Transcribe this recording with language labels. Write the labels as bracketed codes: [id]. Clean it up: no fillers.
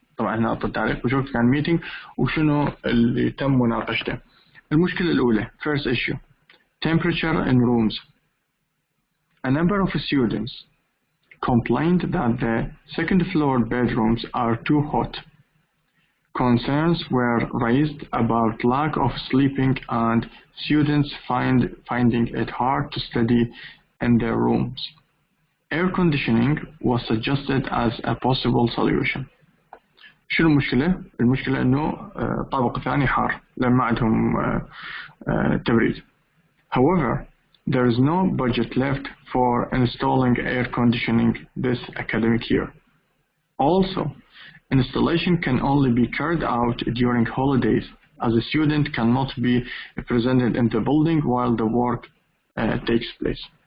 [ar] طبعا هنا اعطت تعريف وشو كان الميتينج وشنو اللي تم مناقشته. المشكلة الأولى [en] first issue temperature in rooms. A number of students complained that the second floor bedrooms are too hot. Concerns were raised about lack of sleeping and students finding it hard to study in their rooms. Air conditioning was suggested as a possible solution. [ar] شنو المشكلة؟ المشكلة إنه طابق ثاني حار لأن ما عندهم تبريد. [en] However, there is no budget left for installing air conditioning this academic year. Also, installation can only be carried out during holidays as a student cannot be presented in the building while the work takes place.